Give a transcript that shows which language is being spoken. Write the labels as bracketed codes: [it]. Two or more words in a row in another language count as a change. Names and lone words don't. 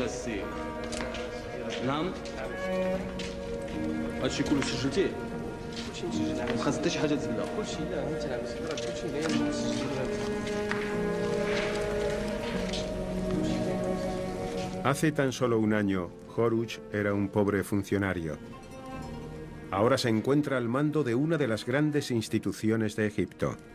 [ar] نعم هادشي كله سجلتيه ما خاص حتى شي حاجه تزبدها كلشي لا انت عم تسجل كلشي [es] Hace tan solo un año, Horus era un pobre funcionario. Ahora se encuentra al mando de una de las grandes instituciones de Egipto.